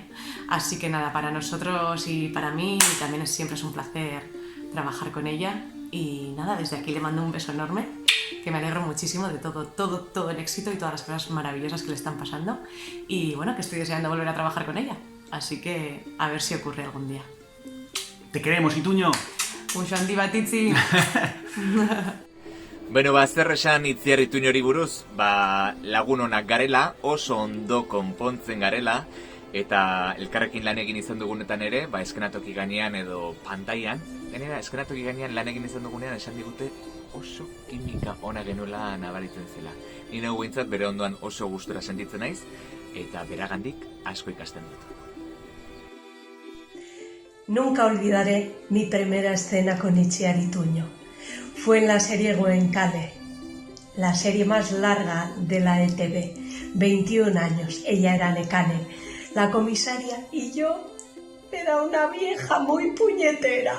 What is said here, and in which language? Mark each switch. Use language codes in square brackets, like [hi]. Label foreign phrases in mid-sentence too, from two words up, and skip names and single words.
[es] Así que nada, para nosotros y para mí también siempre es un placer trabajar con ella. Y nada, desde aquí le mando un beso enorme, que me alegro muchísimo de todo el éxito y todas las cosas maravillosas que le están pasando. Y bueno, que estoy deseando volver a trabajar con ella. Así que a ver si ocurre algún día. ¡Te queremos, Ituño! [eu] Muxo handi bat, Itzi! Bueno, zer esan Itziar Ituñori buruz, lagun onak garela, oso ondo konpontzen garela, eta elkarrekin lan egin izan dugunetan ere, eskenatoki gainean edo pantailan, gainera eskenatoki gainean lan egin izan dugunean esan digute oso kimika ona genuela nabaritzen zela. Ni nago behintzat bere ondoan oso gustura sentitzen naiz, eta beragandik asko ikasten dut. [es] Nunca olvidaré mi primera escena con Itziar Ituño. Fue en la serie Goenkale, la serie más larga de la ETV. 21 años, ella era Nekane, la comisaria, y yo era una vieja muy puñetera.